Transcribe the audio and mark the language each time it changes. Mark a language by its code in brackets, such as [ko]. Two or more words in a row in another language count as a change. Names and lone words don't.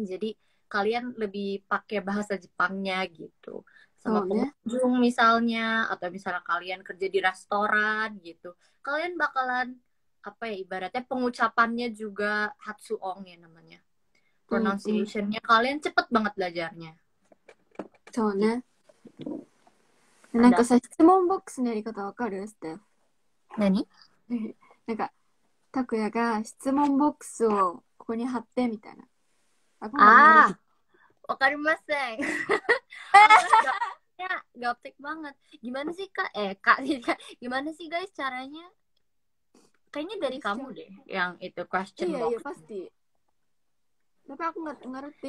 [id] Jadi kalian lebih pakai bahasa Jepangnya gitu sama pengunjung misalnya, atau misalnya kalian kerja di restoran gitu, kalian bakalan apa ya, ibaratnya pengucapannya juga Hatsuong ya namanya. Pronunciation-nya kalian cepet banget belajarnya. [ja] そうね。なんかさ、質問ボックスのやり方わかる？ステフ。何？なんか、拓也が質問ボックスをここに貼ってみたいな。 [id] Aku nggak ngerti. Wakarimasen. Ya, gaptek banget. Gimana sih Kak? Kak, gimana sih guys caranya? Kayaknya dari kamu deh yang itu [en] question box. [id] Iya, pasti. Tapi aku nggak ngerti.